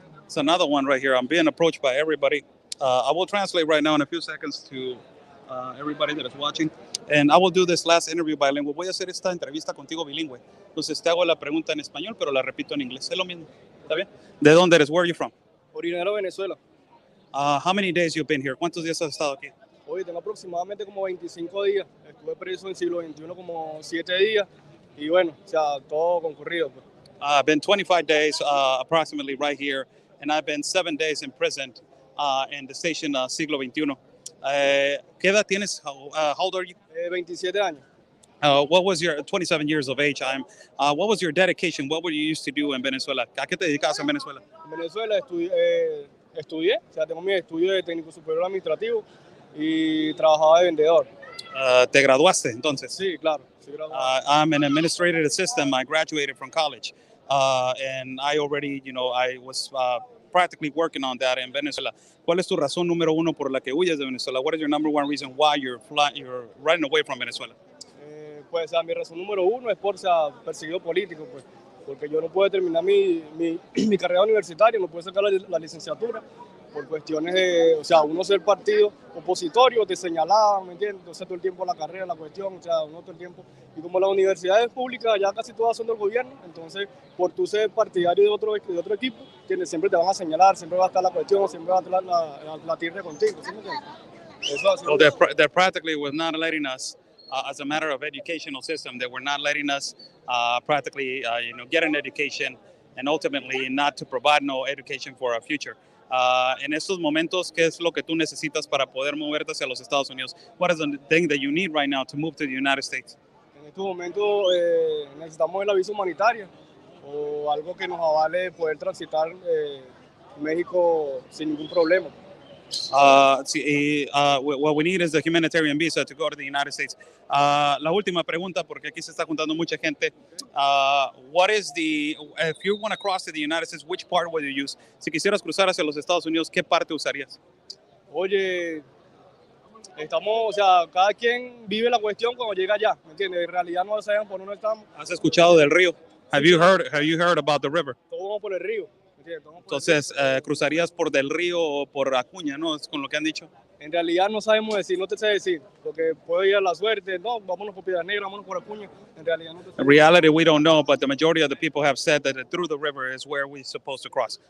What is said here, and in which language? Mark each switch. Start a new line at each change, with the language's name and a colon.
English: It's another one right here. I'm being approached by everybody. I will translate right now in a few seconds to everybody that is watching. And I will do this last interview bilingual.
Spanish: Voy a hacer esta entrevista contigo bilingüe. Entonces te hago la pregunta en español, pero la repito en inglés. Es lo mismo. ¿Está bien? ¿De dónde eres?
English: Where are you from?
Spanish: Originario de Venezuela.
English: How many days you've been here?
Spanish: ¿Cuántos días has estado aquí? Hoy tengo aproximadamente como 25 días. Estuve preso en el siglo XXI como 7 días. Y bueno, o sea, todo concurrido. Pues.
English: I've been 25 days approximately right here, and I've been 7 days in prison in the station siglo XXI.
Spanish: ¿Qué edad tienes?
English: How old are you?
Spanish: 27 años.
English: What was your 27 years of age? What was your dedication? What were you used to do in Venezuela?
Spanish: ¿A qué te dedicabas en Venezuela? En Venezuela estudié, o sea, tengo mi estudio de técnico superior administrativo y trabajaba de vendedor. ¿Te graduaste entonces? Sí, claro. Sí,
English: I'm an administrative assistant. I graduated from college, and I already, I was practically working on that in Venezuela.
Spanish: ¿Cuál es tu razón número uno por la que huyes de Venezuela?
English: What is your number one reason why you're running away from Venezuela?
Spanish: Pues mi razón número uno es por ser perseguido político, pues, porque yo no puedo terminar mi carrera universitaria, no puedo sacar la licenciatura por cuestiones de, o sea, uno ser partido opositorio, te señalaban, ¿me entiendes? Entonces todo el tiempo la carrera, la cuestión, o sea, uno todo el tiempo. Y como las universidades públicas ya casi todas son del gobierno, entonces por tú ser partidario de otro equipo, siempre te van a señalar, siempre va a estar la cuestión, siempre va a estar la tierra contigo, ¿sí me entiendes? Eso así.
English: So they're practically was not letting us, as a matter of educational system, they were not letting us practically, get an education and ultimately not to provide no education for our future.
Spanish: En estos momentos, ¿qué es lo que tú necesitas para poder moverte hacia los Estados Unidos?
English: What is the thing that you need right now to move to the United States?
Spanish: En estos momentos necesitamos la visa humanitaria o algo que nos avale poder transitar México sin ningún problema.
English: Sí, what we need is a humanitarian visa to go to the United States.
Spanish: La última pregunta, porque aquí se está juntando mucha gente.
English: What is if you want to cross to the United States, which part would you use?
Spanish: Si quisieras cruzar hacia los Estados Unidos, ¿qué parte usarías? Oye, o sea, cada quien vive la cuestión cuando llega allá, ¿me entiendes? En realidad no sabemos por dónde estamos. ¿Has escuchado del río?
English: Have you heard about the river?
Spanish: Todos vamos por el río. Entonces, cruzarías por del río o por Acuña, ¿no? Es con lo que han dicho. En realidad no sabemos decir, no te sé decir, porque puede ir a la suerte, no, vámonos por Piedras Negras, vámonos por Acuña. En realidad no te sé.
English: In reality, we don't know, but the majority of the people have said that through the river is where we're supposed to cross.